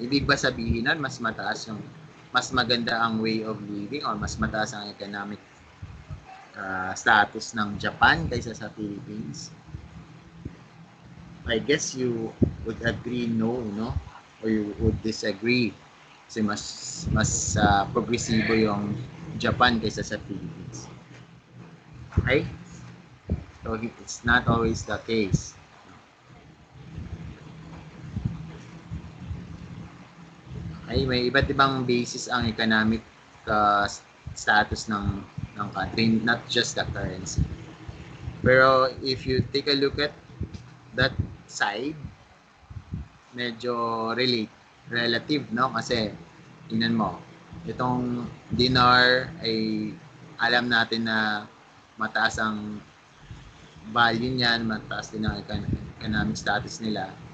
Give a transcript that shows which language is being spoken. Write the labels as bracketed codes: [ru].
[tl] Ibig ba sabihin nun mas maganda ang [en] way of living [tl] or mas mataas ang economic status ng Japan kaysa sa Philippines? [en] I guess you would agree no? Or you would disagree [tl] kasi mas progresibo yung Japan kaysa sa Philippines. [en] Okay? So it's not always the case. Okay, [tl] may iba't ibang [en] basis ang economic status ng country, not just the currency. Pero if you take a look at that side, [tl] medyo relative, no? Kasi tingnan mo, itong dinar ay alam natin na mataas ang value niyan, mataas din ang economic status nila.